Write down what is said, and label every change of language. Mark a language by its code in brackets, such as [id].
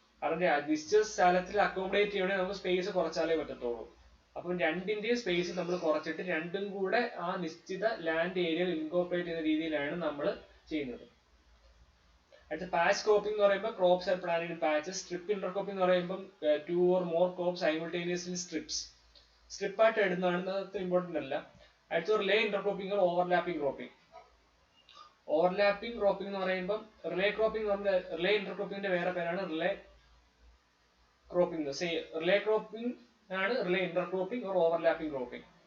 [ml] അതിന്റെ നിശ്ചിത സ്ഥലത്തിൽ അക്കോമഡേറ്റ് ചെയ്യണമെങ്കിൽ നമുക്ക് സ്പേസ് കുറച്ചാലേ പറ്റത്തുള്ളൂ. അപ്പം രണ്ടിന്റെയും സ്പേസ് നമ്മൾ കുറച്ചിട്ട് രണ്ടും കൂടെ ആ നിശ്ചിത ലാൻഡ് ഏരിയയിൽ ഇൻകോർപ്പറേറ്റ് ചെയ്യുന്ന രീതിയിലാണ് നമ്മൾ ചെയ്യുന്നത്. അടുത്ത പാച്ച് ക്രോപ്പിംഗ് എന്ന് പറയുമ്പോൾ [en] Crops are planted in patches. [ml] Strip ഇന്റർക്രോപ്പിംഗ് എന്ന് പറയുമ്പോൾ [en] 2 or more crops simultaneously strips. [ml] സ്ട്രിപ്പായിട്ട് ഇടുന്നതാണ്, അത്ര ഇമ്പോർട്ടന്റ് അല്ല. അടുത്ത relay ഇന്റർക്രോപ്പിംഗ് overlapping cropping. Overlapping cropping എന്ന് പറയുമ്പോൾ റിലേ ക്രോപ്പിംഗ് റിലേ ഇന്റർക്രോപ്പിംഗിന്റെ വേറെ പേരാണ് റിലേ ക്രോപ്പിംഗ്. റിലേ ക്രോപ്പിംഗ് ആണ് റിലേ ഇന്റർക്രോപ്പിംഗ് ഓർ ഓവർലാപ്പിംഗ് ക്രോപ്പിംഗ്.